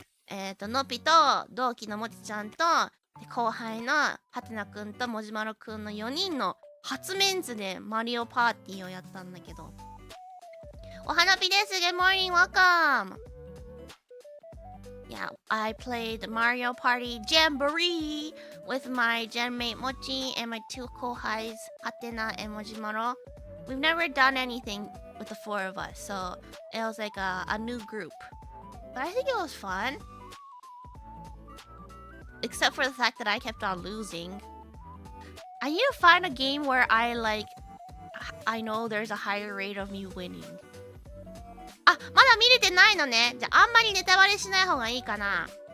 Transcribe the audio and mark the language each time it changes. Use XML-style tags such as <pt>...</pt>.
<ja>のぴと、同期のもちちゃんと、後輩のはてなくんともじまろくんの4人の初メンズでマリオパーティーをやったんだけど。お花火です。</ja> <en>Good morning, welcome! Yeah, I played Mario Party Jamboree with my genmate Mochi and my two kohais, Hatena and Mojimaro. We've never done anything with the four of us, so it was like a new group. But I think it was fun. Except for the fact that I kept on losing. I need to find a game where I know there's a higher rate of me winning.</en> <ja>あ、まだ見れてないのね。じゃあ、あんまりネタバレしない方がいいかな。</ja>